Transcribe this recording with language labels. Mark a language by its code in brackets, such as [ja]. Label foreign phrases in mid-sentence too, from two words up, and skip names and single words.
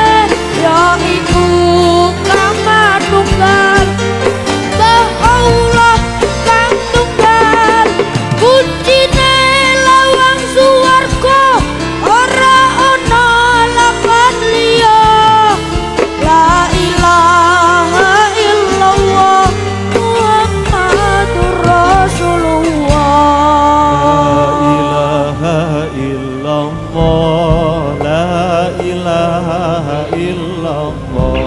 [jv] ya iku kang manunggal Mbah Allah kang tunggal kuncine lawang suwarga ora ana lapan liya [ar] لا إله إلا الله محمد رسول الله لا إله إلا الله